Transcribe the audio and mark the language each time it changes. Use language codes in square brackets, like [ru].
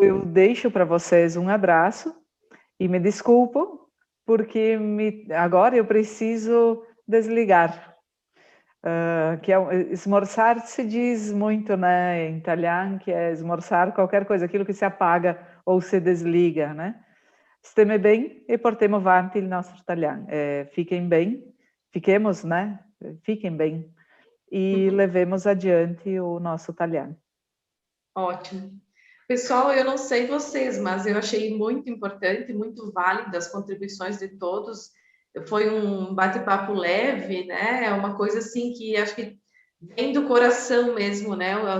[pt] Eu deixo para vocês um abraço e me desculpo, porque agora eu preciso desligar. Que esmorzar se diz muito, né, em italiano, que é esmorzar qualquer coisa, aquilo que se apaga ou se desliga, né? [it] Stiamo bem e portiamo avanti il nostro italiano. [pt] Fiquem bem, fiquemos, né? Fiquem bem e levemos adiante o nosso italiano. Ótimo. Pessoal, eu não sei vocês, mas eu achei muito importante, muito válido as contribuições de todos. Foi um bate-papo leve, né? É uma coisa assim que acho que vem do coração mesmo, né?